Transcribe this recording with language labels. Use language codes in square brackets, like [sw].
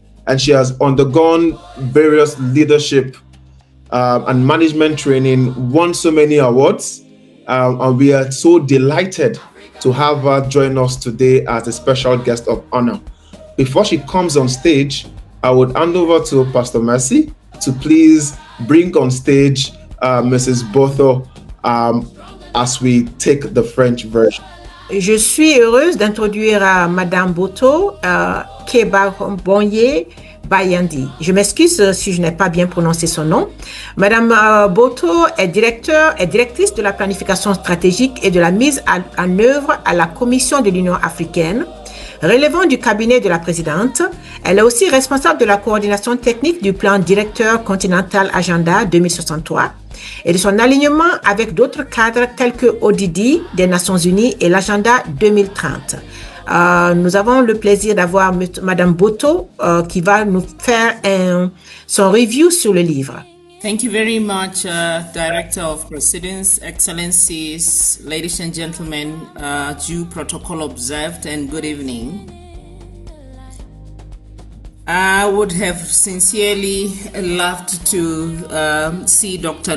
[en] And she has undergone various leadership and management training, won so many awards, and we are so delighted to have her join us today as a special guest of honor. Before she comes on stage, I would hand over to Pastor Mercy to please bring on stage Mrs. Botho as we take the French version. [fr] Je suis heureuse d'introduire Madame Botho Kebabonye Bayandi. Je m'excuse si je n'ai pas bien prononcé son nom. Madame Botho est directrice de la planification stratégique et de la mise en œuvre à la Commission de l'Union africaine, relevant du cabinet de la présidente. Elle est aussi responsable de la coordination technique du plan directeur continental Agenda 2063 et de son alignement avec d'autres cadres tels que ODD des Nations Unies et l'Agenda 2030. Nous avons le plaisir d'avoir Madame Botho qui va nous faire son review sur le livre. [en] Thank you very much, Director of Proceedings, Excellencies, ladies and gentlemen, due protocol observed, and good evening. I would have sincerely loved to see Dr.